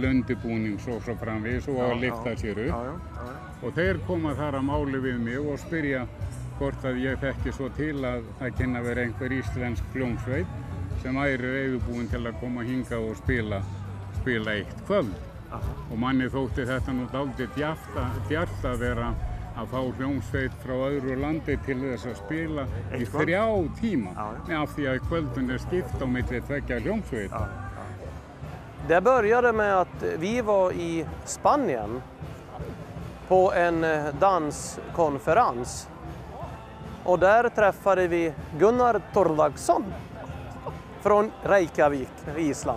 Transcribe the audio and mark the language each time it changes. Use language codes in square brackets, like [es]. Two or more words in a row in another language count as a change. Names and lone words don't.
[is] undirbúnings og svo framvegis og að lyfta sér upp og þeir koma þar að máli við mig og spyrja hvort að ég þekki svo til að það kynni að vera einhver íslensk hljómsveit sem væri reiðubúin til að koma hingað og spila eitt kvöld og manni þótti þetta nú dálítið djarft að vera að fá hljómsveit frá öðru landi til þess að spila í 3 tíma af því að kvöldun skipt á milli 2 hljómsveita. [sv] Det började med att vi var i Spanien på en danskonferens och där träffade vi Gunnar Thorlagsson från Reykjavik, Island.